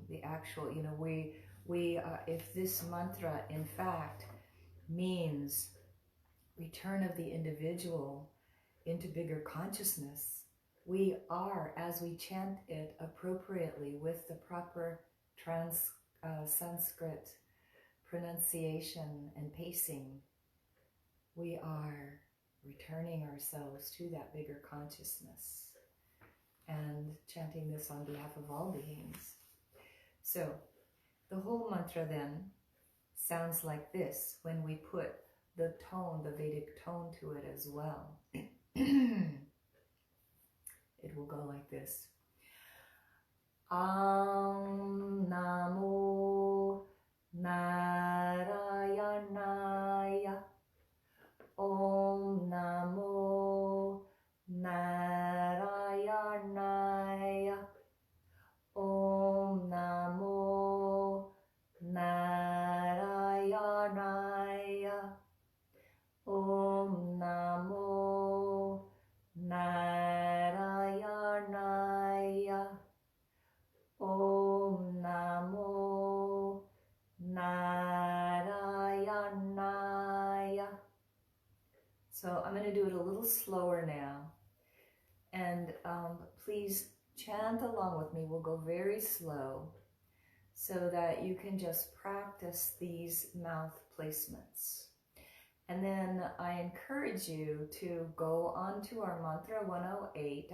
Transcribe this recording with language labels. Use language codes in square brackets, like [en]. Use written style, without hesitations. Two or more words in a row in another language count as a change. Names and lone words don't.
[en] the actual, you know, if this mantra in fact means return of the individual into bigger consciousness, we are, as we chant it appropriately with the proper Sanskrit pronunciation and pacing, we are returning ourselves to that bigger consciousness and chanting this on behalf of all beings. So the whole mantra then sounds like this when we put the tone, the Vedic tone to it as well. It will go like this. [sa] Auṁ Namo Nārāyaṇāya. Auṁ Namo Nārāyaṇāya. Auṁ Namo Nārāyaṇāya. Auṁ Namo Nārāyaṇāya. Auṁ Namo Nārāyaṇāya. [en] So I'm going to do it a little slower now. And please chant along with me. We'll go very slow so that you can just practice these mouth placements. And then I encourage you to go on to our mantra 108.